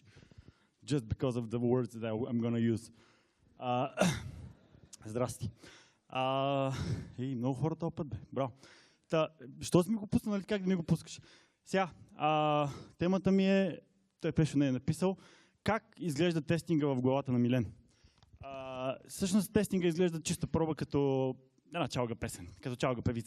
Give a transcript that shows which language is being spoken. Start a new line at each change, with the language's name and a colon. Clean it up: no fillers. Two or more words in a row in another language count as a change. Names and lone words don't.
English: Just because of the words that I'm going to use.
Bulgarian: Здрасти. И много хора този път, бе. Браво. Що си ми го пуснал, нали? Как да ми го пускаш? Сега, темата ми е, той Пешо не е написал, как изглежда тестинга в главата на Милен. Всъщност тестинга изглежда чиста проба като една чалга песен, като чалга певица.